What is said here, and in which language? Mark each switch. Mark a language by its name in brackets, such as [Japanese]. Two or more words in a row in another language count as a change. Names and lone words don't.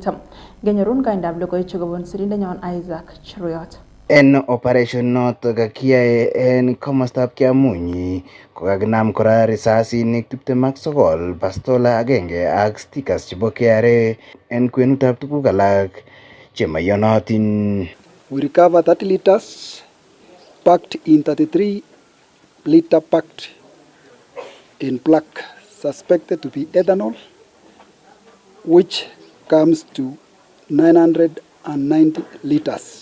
[Kalenjin] Ngenyorun kaindab logoiwechu kobun sirindenyon Isaac Cheruyot. En operation noto kakiyae en komostab Kiamunyi kokakinam kora risasinik 29, bastola agenge ak stickers chebo KRA en kwenutab tuguk alak chemaiyonotin. [English] We recover 30 liters packed in 33-liter packed in black, suspected to be ethanol, which comes to 990 liters.